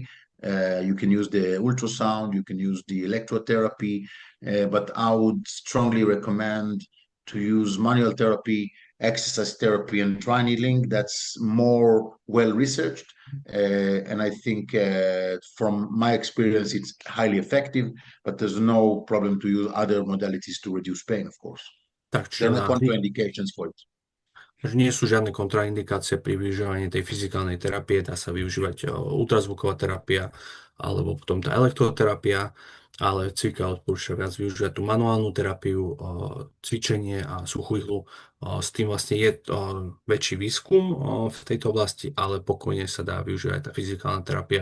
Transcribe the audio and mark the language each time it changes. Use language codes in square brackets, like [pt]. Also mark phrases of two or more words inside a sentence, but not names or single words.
[en] You can use the ultrasound, you can use the electrotherapy, but I would strongly recommend to use manual therapy exercise therapy and dry needling. That's more well researched, and I think from my experience, it's highly effective. But there's no problem to use other modalities to reduce pain, of course. [sk] Tak, [en] There [sk] čiže [en] are no contraindications for it. [sk] nie sú žiadne kontraindikácie pri využívaní tej fyzikálnej terapie, dá sa využívať ultrazvuková terapia alebo potom tá elektroterapia, ale Tzvika odporúča viac využívať tú manuálnu terapiu, cvičenie a suchú ihlu. S tým vlastne je väčší výskum v tejto oblasti, ale pokojne sa dá využívať tá fyzikálna terapia.